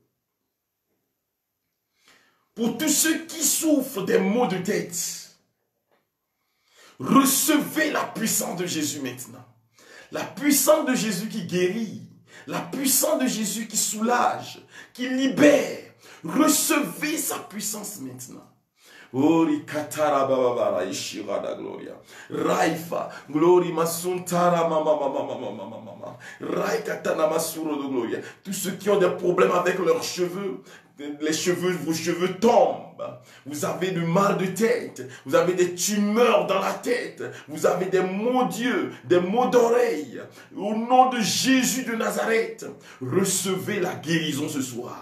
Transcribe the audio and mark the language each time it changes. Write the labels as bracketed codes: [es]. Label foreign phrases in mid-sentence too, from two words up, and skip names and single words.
[fr] Pour tous ceux qui souffrent des maux de tête, recevez la puissance de Jésus maintenant. La puissance de Jésus qui guérit, la puissance de Jésus qui soulage, qui libère. Recevez sa puissance maintenant. Ori katara baba ishira da gloria. Raifa glory masuntara mama. Raikatana masuro de gloria. Tous ceux qui ont des problèmes avec leurs cheveux, vos cheveux tombent. Vous avez du mal de tête. Vous avez des tumeurs dans la tête. Vous avez des maux d'yeux, des maux d'oreilles. Au nom de Jésus de Nazareth, recevez la guérison ce soir.